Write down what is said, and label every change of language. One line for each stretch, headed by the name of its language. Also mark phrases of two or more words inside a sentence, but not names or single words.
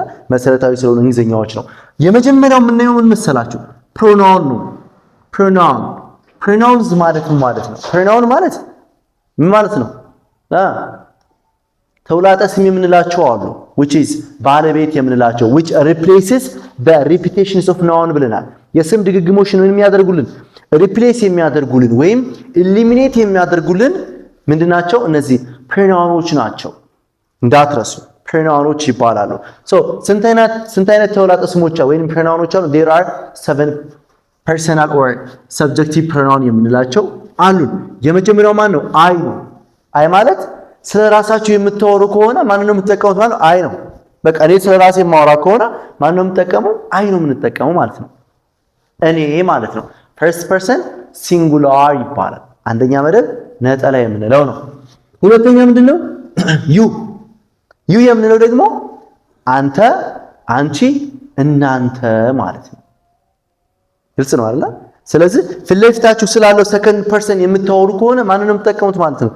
Amharic: መሰረታዊ ስለሆኑ እንግሊዘኛዎች ነው። የመጀመሪያው የምናየው ምን መሰላችሁ? ፕሮናውን ነው። ፕሮናውንስ ማለት ምን ማለት ነው? ፕሮናውን ማለት ምን ማለት ነው? ተውላጠ ስም የምንላቸው አሉ
English: which is
Amharic: ባለቤት የምንላቸው
English: which replaces the repetitions of noun
Amharic: ብለናል። የስም ድግግሞሽን ምን የሚያደርጉልን ሪፕሌስ የሚያደርጉልን ወይም ኢሊሚኔት የሚያደርጉልን ምንድናቸው? እነዚህ ፕሮናውኖች ናቸው። እንዳትረሱ ፕሮናውኖች ይባላሉ። ስንት አይነት ተውላጠ ስሞች ወይም ፕሮናውኖች አሉ?
English: there are 7 personal or subjective pronoun
Amharic: የምንላቸው አሉ። የመጀመሪያው ማን ነው? አይ ነው። አይ ማለት ስለ ራሳችሁ የምታወሩ ከሆነ ማን ነው የምትጠቀሙት ማለት ነው? አይ ነው። በቃ እኔ ስለ ራሴ የማወራ ከሆነ ማን ነው የምትጠቀመው? አይ ነው የምንጠቀመው ማለት ነው። እኔ ማለት ነው።
English: first person singular
Amharic: ይባላል። አንደኛ መደብ ነጠላ የምንለው ነው። ሁለተኛ ምንድነው? ዩ የምንለው ደግሞ አንተ፣ አንቺ፣ እናንተ ማለት ነው። ግልጽ ነው አይደል? ስለዚህ ፊት ለፊታችሁ ስላለው
English: second person
Amharic: የምታወሩ ከሆነ ማንን ነው የምትጠቀሙት ማለት ነው?